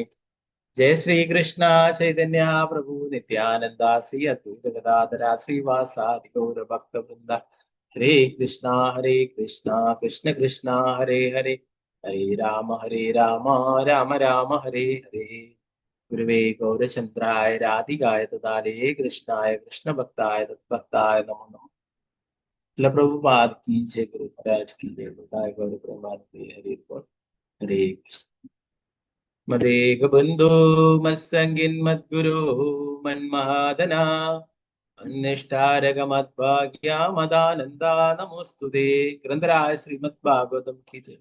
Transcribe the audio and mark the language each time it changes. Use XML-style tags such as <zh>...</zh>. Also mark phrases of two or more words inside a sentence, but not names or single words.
<sa>ജയ ശ്രീകൃഷ്ണ ചൈതന്യ പ്രഭു നിത്യാനന്ദ ശ്രീ അദ്വൈത ഗദാധര ശ്രീവാസാദി ഗൗരഭക്തവൃന്ദ. ഹരേ കൃഷ്ണ കൃഷ്ണ കൃഷ്ണ ഹരേ ഹരേ ഹരേ രാമ രാമ രാമ ഹരേ ഹരേ. ഗുരുവേ ഗൗരചന്ദ്രായ രാധികായ തദാലേ കൃഷ്ണായ കൃഷ്ണഭക്തായ തദ്ഭക്തായ നമോ നമഃ.</sa> <hi>प्रभुपाद की जय, गुरु महाराज की जय, गौर प्रेमानंद हरि बोल.</hi> <sa>हरे कृष्ण. मदेग बंधु मत्संगिन मद्गुरु मन्महादना अन्निष्ठारग मद्भाग्या मदानंदा नमोस्तुते. ഗ്രന്ഥരായ ശ്രീമദ് ഭാഗവതം</sa> <hi>की जय.</hi>